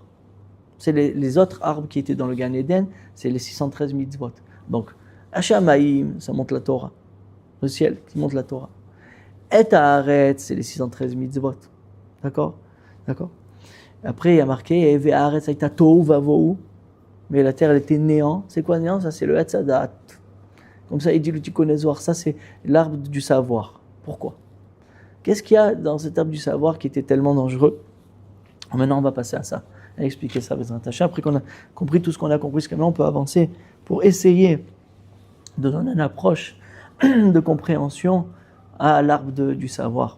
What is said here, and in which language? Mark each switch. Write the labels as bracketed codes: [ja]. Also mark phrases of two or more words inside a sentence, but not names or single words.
[fr] C'est les autres arbres qui étaient dans le Gan Eden, c'est les 613 mitzvot. Donc, Hashamayim, ça montre la Torah. Le ciel qui montre la Torah. Et haaretz, c'est les 613 mitzvot. D'accord? Après, il y a marqué [he] והארץ היתה תהו ובהו. [fr] Mais la terre, elle était néant. C'est quoi néant? Ça, c'est le [he] עץ הדעת. [fr] Comme ça, il dit le Tikkun Zohar. Ça, c'est l'arbre du savoir. Pourquoi? Qu'est-ce qu'il y a dans cet arbre du savoir qui était tellement dangereux? Maintenant, on va passer à ça, à expliquer ça. Après qu'on a compris tout ce qu'on a compris, jusqu'à maintenant, on peut avancer pour essayer de donner une approche de compréhension à l'arbre du savoir.